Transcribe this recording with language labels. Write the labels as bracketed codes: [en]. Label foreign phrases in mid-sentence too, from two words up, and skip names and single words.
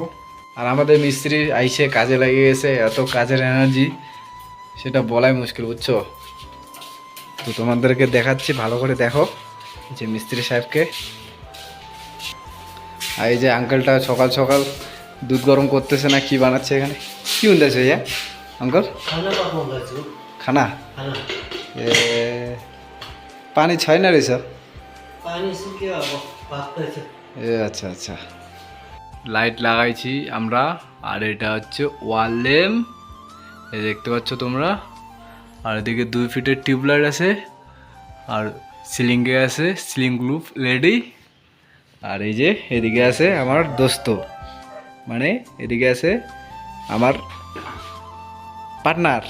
[bn] আর আমাদের মিস্ত্রি আইসে কাজে লাগিয়ে গেছে, এত কাজের এনার্জি সেটা বলাই মুশকিল, বুঝছো? তো তোমাদেরকে দেখাচ্ছি, ভালো করে দেখো যে মিস্ত্রি সাহেবকে। আর এই যে আঙ্কেলটা সকাল সকাল দুধ গরম করতেছে না কি বানাচ্ছে এখানে কি উন্দাছে ইয়া अंकल [ne] खाना पकाउँदैछु खाना खाना ए पानी छैन रहेछ पानी सुक्यो अब पाक्दैछ। [bn] এ আচ্ছা আচ্ছা। লাইট লাগাইছি আমরা আর এটা হচ্ছে ওয়াল ল্যাম্প, এই দেখতে পাচ্ছ তোমরা। আর এদিকে 2 ফিটের টিউবলাইট আছে আর সিলিংয়ে আছে সিলিং গ্লুপ রেডি। আর এই যে এদিকে আছে আমার দোস্ত, মানে এদিকে আছে আমার পার্টনার।